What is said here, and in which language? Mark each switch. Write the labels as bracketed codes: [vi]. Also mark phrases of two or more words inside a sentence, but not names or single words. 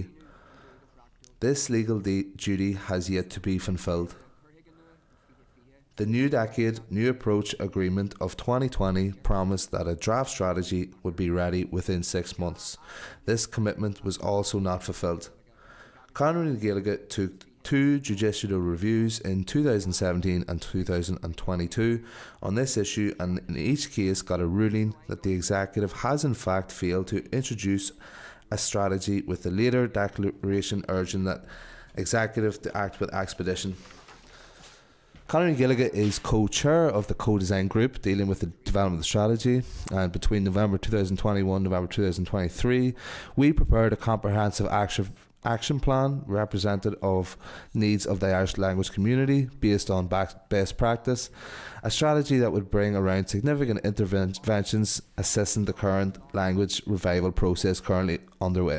[en] This legal duty has yet to be fulfilled. The New Decade, New Approach Agreement of 2020 promised that a draft strategy would be ready within 6 months. This commitment was also not fulfilled. Conor na Gaeilge took two judicial reviews in 2017 and 2022 on this issue, and in each case got a ruling that the executive has in fact failed to introduce a strategy, with the later declaration urging that executive to act with expedition. Conor na Gaeilge is co-chair of the co-design group dealing with the development of the strategy, and between November 2021 and November 2023 we prepared a comprehensive action plan representative of needs of the Irish language community based on best practice, a strategy that would bring around significant interventions assisting the current language revival process currently underway.